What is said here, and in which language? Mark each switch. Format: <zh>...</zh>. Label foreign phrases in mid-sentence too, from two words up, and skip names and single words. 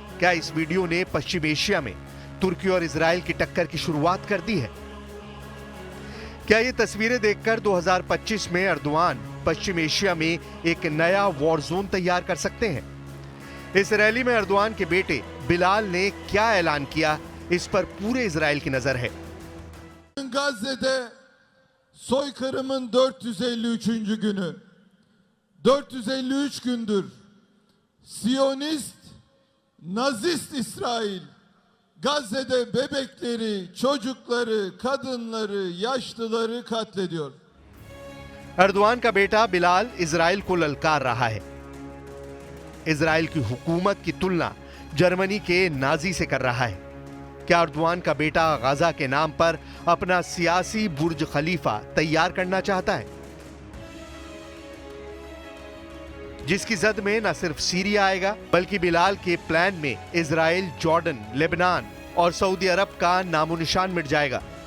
<hi>क्या इस वीडियो ने पश्चिम एशिया में तुर्की और इजराइल की टक्कर की शुरुआत कर दी है? क्या ये तस्वीरें देखकर 2025 में अर्दोआन पश्चिम एशिया में एक नया</hi> <en>war zone</en> <hi>तैयार कर सकते हैं? इस रैली में अर्दोआन के बेटे बिलाल ने क्या ऐलान किया, इस पर पूरे इजराइल की नजर है।</hi> <tr>Gazze'de soykırımın 453. günü. 453 gündür Siyonist, Nazist İsrail Gazze'de bebekleri, çocukları, kadınları, yaşlıları katlediyor.</tr> <hi>अर्दोआन का बेटा बिलाल इजराइल को ललकार रहा है। इजराइल की हुकूमत की तुलना जर्मनी के नाजी से कर रहा है। क्या अर्दोआन का बेटा गाजा के नाम पर अपना सियासी बुर्ज खलीफा तैयार करना चाहता है, जिसकी जद में न सिर्फ सीरिया आएगा बल्कि बिलाल के प्लान में इजराइल, जॉर्डन, लेबनान और सऊदी अरब का नामो निशान मिट जाएगा?</hi>